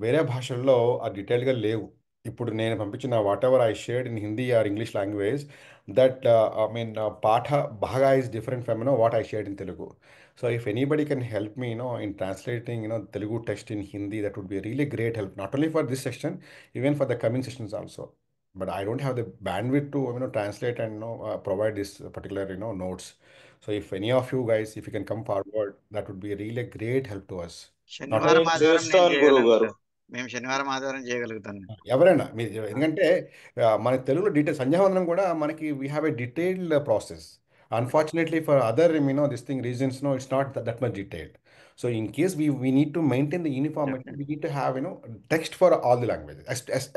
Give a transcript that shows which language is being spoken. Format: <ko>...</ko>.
<te>వేరే భాషల్లో ఆ డీటెయిల్గా లేవు. ఇప్పుడు నేను పంపించిన</te> <en>Whatever I shared in Hindi or English language, that I mean పాఠ భాగా is different from what I shared in Telugu. So if anybody can help me in translating Telugu text in Hindi, that would be really great help, not only for this session, even for the coming sessions also. But I don't have the bandwidth to translate and provide this particular notes. So if any of you guys, if you can come forward, that would be really a great help to us. Not</en> <te>శనివారం నేను ఆదివారం నేను చేస్తాను గురువు గారు. చేయగలుగుతాను. మేము శనివారం ఆదివారం చేయగలుగుతాను. ఎవరైనా మీరు ఎందుకంటే మన తెలుగులో డీటెయిల్ సంధ్యావందనం కూడా మనకి</te> <en>We have a detailed process. Unfortunately for other this thing reasons it's not that much detailed. So in case we need to maintain the uniformity, we need to have text for all the languages.</en>